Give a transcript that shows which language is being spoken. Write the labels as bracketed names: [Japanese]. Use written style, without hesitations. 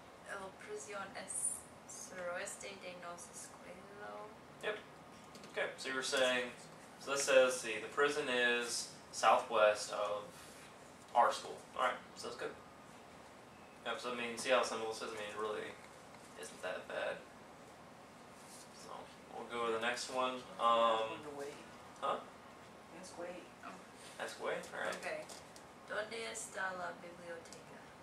[Spanish] El prisión es suroeste de nuestra escuela. [English] Okay, so you were saying, so this says, see, the prison is southwest of our school. Alright, so that's good. Yep, so I mean, see how simple this is? I mean, it really isn't that bad. So, we'll go to the next one. Wait. Huh? Yes, wait. Ask away? Alright. Okay. [Spanish] ¿Dónde está la biblioteca?